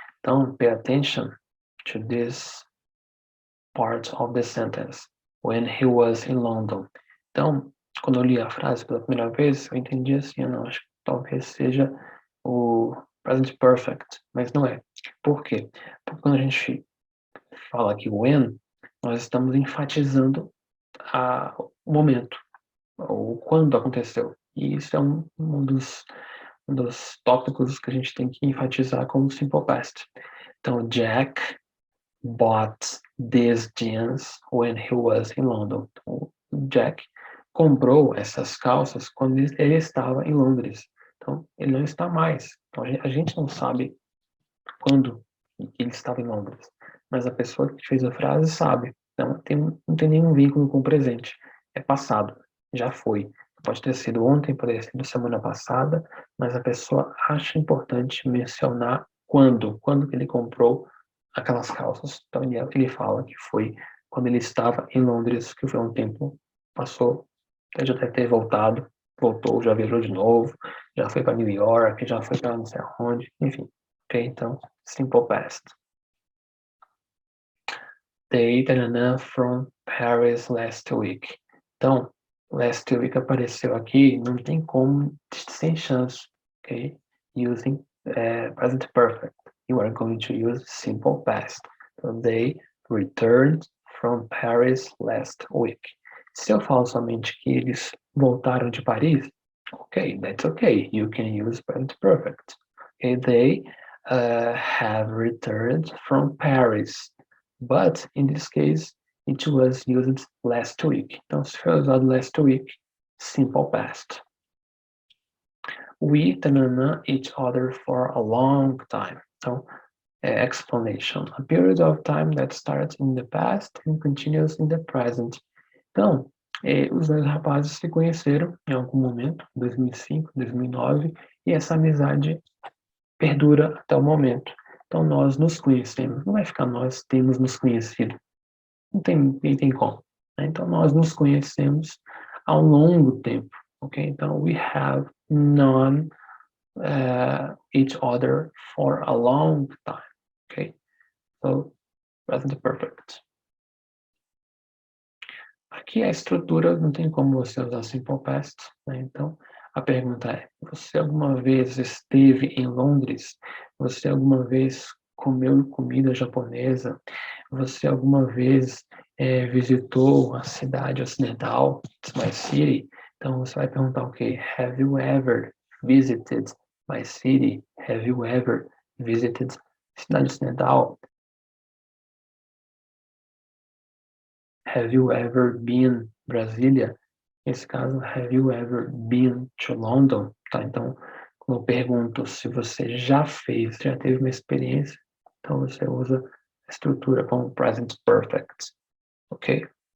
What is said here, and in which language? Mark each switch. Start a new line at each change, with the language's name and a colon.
English: Então, pay attention to this part of the sentence. When he was in London.
Portuguese: Então, quando eu li a frase pela primeira vez, eu entendi assim, não, acho que talvez seja o present perfect, mas não é. Por quê? Porque quando a gente fala aqui when, nós estamos enfatizando o momento, ou quando aconteceu. E isso é um dos tópicos que a gente tem que enfatizar como simple past.
English: Então, Jack bought these jeans when he was in London.
Portuguese: Então, Jack comprou essas calças quando ele estava em Londres. Então, ele não está mais. Então, a gente não sabe quando ele estava em Londres, mas a pessoa que fez a frase sabe. Então, não tem nenhum vínculo com o presente. É passado, já foi. Pode ter sido ontem, pode ter sido semana passada, mas a pessoa acha importante mencionar quando que ele comprou aquelas calças. Então, ele fala que foi quando ele estava em Londres, que foi um tempo, passou, ele já deve ter voltado, voltou, já viajou de novo, já foi para New York, já foi para não sei aonde, enfim. Ok, então, simple past.
English: They from Paris last week.
Portuguese: Então, last week apareceu aqui, não tem como, sem chance, ok?
English: Using present perfect. You are going to use simple past. So they returned from Paris last week.
Portuguese: Se eu falo somente que eles voltaram de Paris,
English: okay, that's okay. You can use present perfect. Okay, they have returned from Paris. But in this case, it was used last week.
Portuguese: Então, se foi usado last week, simple past.
English: We each other for a long time. Então, explanation. A period of time that starts in the past and continues in the present.
Portuguese: Então, os dois rapazes se conheceram em algum momento, 2005, 2009, e essa amizade perdura até o momento. Então, nós nos conhecemos. Não vai ficar nós temos nos conhecido. Não tem como. Né? Então, nós nos conhecemos há um longo tempo. Ok?
English: Então, we have known each other for a long time. Ok? So, present perfect.
Portuguese: Aqui a estrutura não tem como você usar simple past. Né? Então, a pergunta é: você alguma vez esteve em Londres? Você alguma vez comeu comida japonesa? Você alguma vez visitou a cidade ocidental,
English: my city?
Portuguese: Então você vai perguntar o quê?
English: Have you ever visited my city? Have you ever visited cidade ocidental? Have you ever been Brasília?
Portuguese: Nesse caso,
English: have you ever been to London?
Portuguese: Tá, então, quando eu pergunto se você já fez, já teve uma experiência, então você usa a estrutura como present perfect, ok?